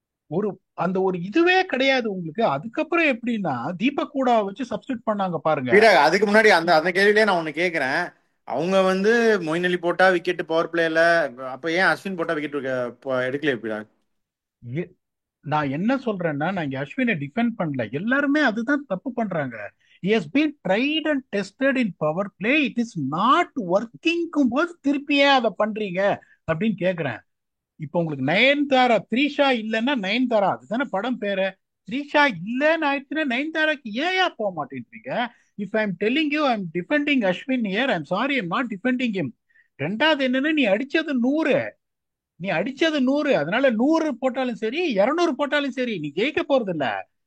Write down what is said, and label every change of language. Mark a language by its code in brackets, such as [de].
[ta] ஒரு அந்த ஒரு இதுவே கிடையாது உங்களுக்கு. அதுக்கப்புறம் எப்படின்னா தீபக் கூட வச்சு சப்ஸ்டியூட் பண்ணாங்க பாருங்க. பீடா, அதுக்கு முன்னாடி அந்த அந்த கேள்வியிலே நான் ஒண்ணு கேக்குறேன். அவங்க மொயின் அலி போட்டா விக்கெட் பவர் பிளேல, அப்ப ஏன் அஸ்வின் போட்டா விக்கெட் எடுக்கலையே பீடா? எ- நான் என்ன சொல்றேன்னா, நான் இங்க அஸ்வினை டிஃபெண்ட் பண்ணல, எல்லாருமே அதுதான் தப்பு பண்றாங்க. [en] he has been tried and tested in power play, it is not working [ta] போது திருப்பி ஏன் அதை பண்றீங்க அப்படின்னு கேக்குறேன். இப்போ உங்களுக்கு நயன்தாரா த்ரீஷா இல்லைன்னா நயன்தாரா, அதுதானே படம் பேரு. த்ரீஷா இல்லைன்னு ஆயிடுச்சுன்னா நயன்தாராக்கு ஏயா போக மாட்டேன்றீங்க? [en] If I am telling you I am defending Ashwin here, I am sorry, I am not defending him. [ta] ரெண்டாவது என்னன்னா, நீ அடிச்சது நூறு, அதனால 100 போட்டாலும் சரி, 200 போட்டாலும் சரி, நீ ஜெயிக்க போறது இல்ல.